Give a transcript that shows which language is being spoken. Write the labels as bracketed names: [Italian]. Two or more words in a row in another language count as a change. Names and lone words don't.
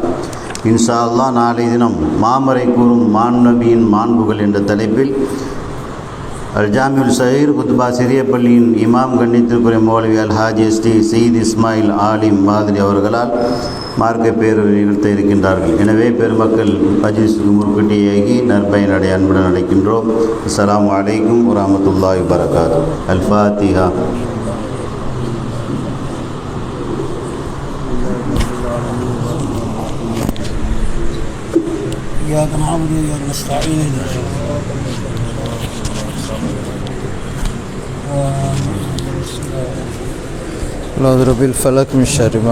[Arabic] إن شاء الله [Tamil] நாளை தினம் மாமரை கூறும் மாண்நபியின் மாண்புகள் என்ற தலைப்பில் அல் ஜாமியுல் சஹீர் குத்பா சிறிய பள்ளியின் இமாம் கண்ணியத்திற்குரிய மௌலவி அல் ஹாஜி எஸ்டி சயீத் இஸ்மாயில் ஆலிம் மாதிரி அவர்களால் மார்க்க பேரூர் நிகழ்த்த இருக்கின்றார்கள். எனவே பெருமக்கள் மஜ்லிஸுக்கு முற்கட்டியாகி நற்பயன் அடைய அன்புடன் அழைக்கின்றோம். [Arabic] السلام عليكم ورحمة الله وبركاته. الفاتحة. إياك نعبد وإياك نستعين أعوذ برب الفلق من شر ما